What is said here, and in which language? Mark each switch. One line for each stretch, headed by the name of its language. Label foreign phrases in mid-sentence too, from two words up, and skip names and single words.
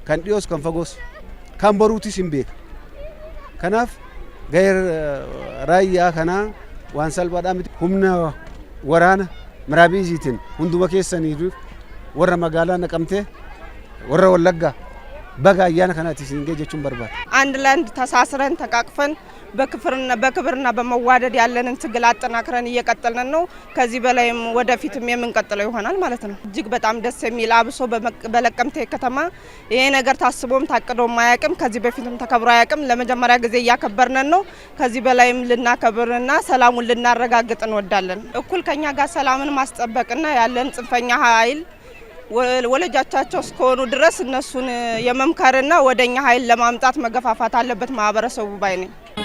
Oromo: Kan dhiyoos kan fagoos kan boruutis hin beeka. Kanaaf gahee raayyaa kanaa waan salphaadhaa miti. Humna waraana miraabiitiin hunduma keessanii warra magaalaa Naqamtee warra Wallaggaa baga ayyaana kanaatti isin jechuun barbaada.
Amharic: አንድ ለአንድ ተሳስረን ተቃቅፈን በክብርና በመዋደድ ያለንን ትግል አጠናክረን እየቀጠልን ነው። ከዚህ በላይም ወደፊትም የምንቀጥለው ይሆናል ማለት ነው። እጅግ በጣም ደስ የሚል አብሶ በለቀምቴ ከተማ ይሄ ነገር ታስቦም ታቅዶም አያውቅም። ከዚህ በፊትም ተከብሮ አያውቅም። ለመጀመሪያ ጊዜ እያከበርን ነው። ከዚህ በላይም ልናከብርና ሰላሙን ልናረጋግጥ እንወዳለን። እኩል ከኛ ጋር ሰላምን ማስጠበቅና ያለን ጽንፈኛ ኃይል ወለጃቻቸው እስከሆኑ ድረስ እነሱን የመምከርና ወደኛ ኃይል ለማምጣት መገፋፋት አለበት ማህበረሰቡ ባይ ነኝ።